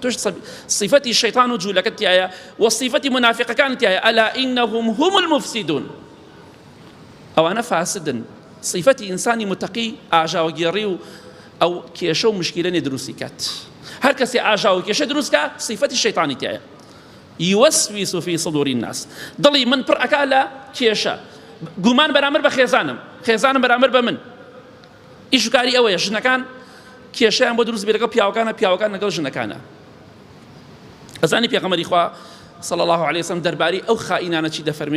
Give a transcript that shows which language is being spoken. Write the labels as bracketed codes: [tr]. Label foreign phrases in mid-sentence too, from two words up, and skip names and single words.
[ckb] توش صیفەتی شەیطان و جوولەکەت تایە، و صیفەتی منافقەکانت تایە. [ar] ئەلا ئینەهم هم المفسدون، [ckb] ئەوانە فاسدن. صیفەتی ئینسانی متەقی ئاژاوەگێڕی و ئەو کێشە و مشکیلە نێ دروستی کات. هەر کەسێ ئاژاو و کێشە دروستکە صیفەتی شەیطانی تایە. [ar] یوەسویس فی صدور الناس، [ckb] دڵی من پڕ ئەکا لە کێشە، گومان بەرامبەر بە خێزانم، خێزانم بەرامبەر بە من. ئیش و کاری ئەوەیە ژنەکان کێشەیان بۆ دروست بێت لەگەڵ پیاوەکانە، پیاوەکان لەگەڵ ژنەکانە. ئەزانی پێغەمبەری خوا [ar] صلی الله علیه وسلم [ckb] دەربارەی ئەو خائینانە چی دەفەرمێ؟